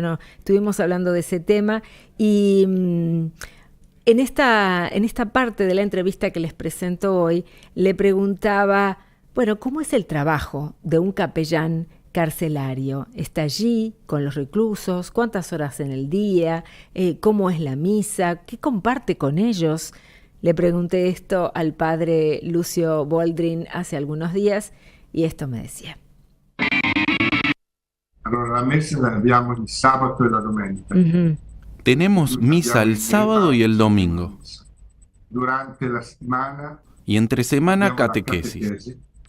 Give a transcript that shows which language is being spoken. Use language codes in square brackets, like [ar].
[es] Bueno, estuvimos hablando de ese tema y en esta parte de la entrevista que les presento hoy, le preguntaba, bueno, ¿cómo es el trabajo de un capellán carcelario? ¿Está allí con los reclusos? ¿Cuántas horas en el día? ¿Cómo es la misa? ¿Qué comparte con ellos? Le pregunté esto al padre Lucio Boldrin hace algunos días y esto me decía. [it] Allora, la messa la abbiamo il sabato e la domenica. [es] Tenemos misa el sábado y el domingo. [it] Durante la settimana [es] y entre semana catequesis.